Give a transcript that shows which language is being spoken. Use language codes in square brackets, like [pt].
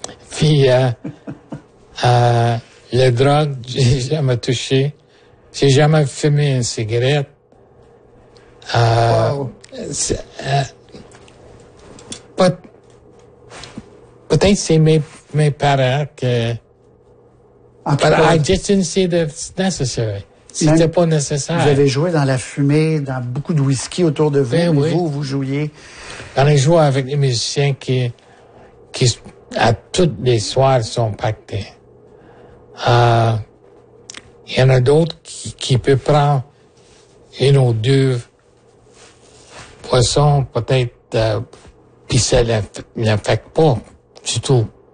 [fr] Puis, les drogues, j'ai jamais touché. J'ai jamais fumé une cigarette. Peut-être c'est mes parents que. [en] But I just didn't see that it's necessary. [fr] C'était même pas nécessaire. Vous avez joué dans la fumée, dans beaucoup de whisky autour de vous, ben mais oui. vous jouiez. J'en ai joué avec des musiciens qui à toutes les soirs sont pactés. Il y en a d'autres qui peuvent prendre une ou deux poissons, peut-être, puis ça l'affecte pas du tout.